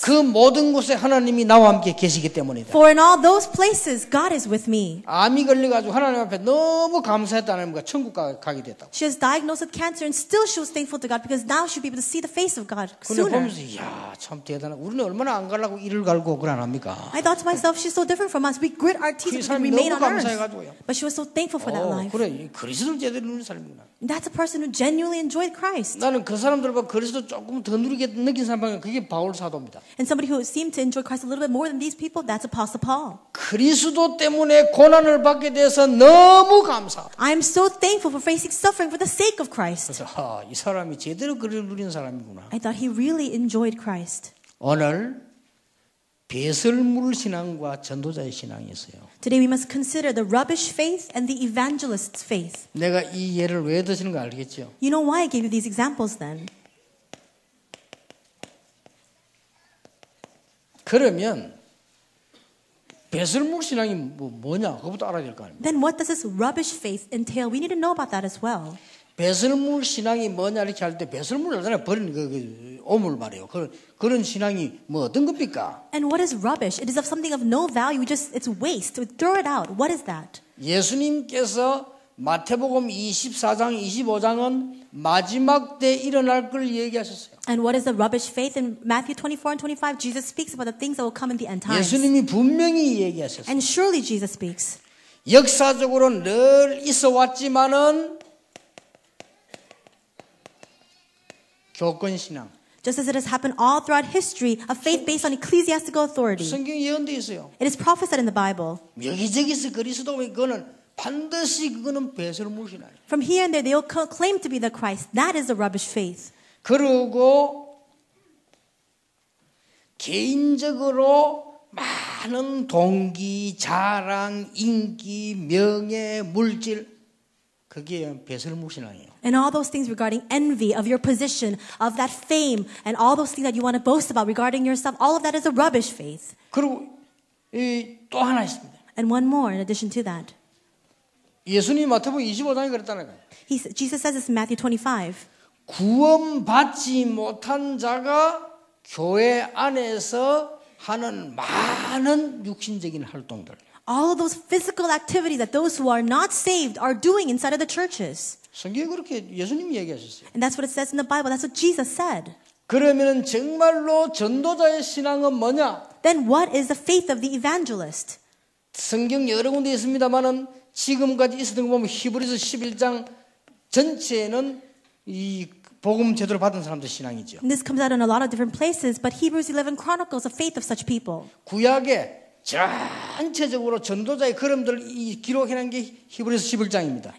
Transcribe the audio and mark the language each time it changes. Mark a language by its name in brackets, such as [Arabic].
[Korean] 그 모든 곳에 하나님이 나와 함께 계시기 때문이다. [English] For in all those places, God is with me. [Korean] 암이 걸려가지고 하나님 앞에 너무 감사했다는 거야. 천국 가게 됐다고. [English] She was diagnosed with cancer and still she was thankful to God because now she'll be able to see the face of God [Korean] 근데 [English] sooner. [Korean] 보면서 참 대단하고 우리는 얼마나 안 가려고 이를 갈고 그걸 안 합니까? [English] I thought to myself, she's so different from us. We grit our teeth [Korean] 그 사람이 [English] remain [Korean] 너무 [English] on earth. [Korean] 감사해가지고요. [English] But she was so thankful for that life. [Korean] 그래 그리스도를 제대로 누리는 사람이구나. [English] And that's a person who genuinely genuinely enjoyed Christ. [Korean] 나는 그 사람들보다 그리스도 조금 더 누리게 느낀 사람은 그게 바울 사도입니다. [English] And somebody who seemed to enjoy Christ a little bit more than these people, that's Apostle Paul. [Korean] 그리스도 때문에 고난을 받게 돼서 너무 감사. [English] I am so thankful for facing suffering for the sake of Christ. [Korean] 그래서 이 사람이 제대로 그리스도를 누리는 사람이구나. [English] I thought he really enjoyed Christ. [Korean] 오늘 배설물 신앙과 전도자의 신앙이 있어요. [English] Today we must consider the rubbish faith and the evangelist's faith. [Korean] 내가 이 예를 왜 드시는 거 알겠죠? [English] You know why I gave you these examples then? [Korean] 그러면 배설물 신앙이 뭐냐? 그것부터 알아야 될 거 아닙니까? [English] Then what does this rubbish faith entail? We need to know about that as well. [Korean] 배설물 신앙이 뭐냐 이렇게 할 때 배설물 알잖아요. 버리는 그 오물 말이에요. 그런 신앙이 뭐 어떤 겁니까? [English] And what is rubbish? It is of something of no value. It's waste. We throw it out. What is that? [Korean] 예수님께서 마태복음 24장, 25장은 마지막 때 일어날 걸 얘기하셨어요. [English] And what is the rubbish faith? In Matthew 24 and 25, Jesus speaks about the things that will come in the end times. [Korean] 예수님이 분명히 얘기하셨어요. [English] And surely Jesus speaks. [Korean] 역사적으로 늘 있어 왔지만은 교권 신앙. [English] Just as it has happened all throughout history, a faith based on ecclesiastical authority. [Korean] 성경에 예언되어 있어요. [English] It is prophesied in the Bible. [Korean] 여기저기서 그리스도 그거는 반드시 그거는 배설물 신앙이에요. [English] From here and there, they will claim to be the Christ. That is the rubbish faith. [Korean] 그리고 개인적으로 많은 동기, 자랑, 인기, 명예, 물질 그게 배설물 신앙이에요. [English] And all those things regarding envy of your position, of that fame, and all those things that you want to boast about regarding yourself, all of that is a rubbish faith. [Korean] 그리고 또 하나 있습니다. [English] And one more in addition to that. [Korean] 예수님이 마태복음 25장에 그랬다는 거예요. [English] Jesus says this in Matthew 25. [Korean] 구원받지 못한 자가 교회 안에서 하는 많은 육신적인 활동들. [English] All of those physical activities that those who are not saved are doing inside of the churches. [Korean] 성경에 그렇게 예수님이 얘기하셨어요. [English] And that's what it says in the Bible. That's what Jesus said. [Korean] 그러면은 정말로 전도자의 신앙은 뭐냐? [English] Then what is the faith of the evangelist? [Korean] 성경 여러 군데 있습니다만은 지금까지 있었던 거 보면 히브리서 11장 전체는 이 복음 제대로 받은 사람들 신앙이죠. [English] And this comes out in a lot of different places, but Hebrews 11 chronicles the faith of such people. [Korean] 구약에 전체적으로 전도자의 걸음들을 기록해놓은 게 히브리서 11장입니다.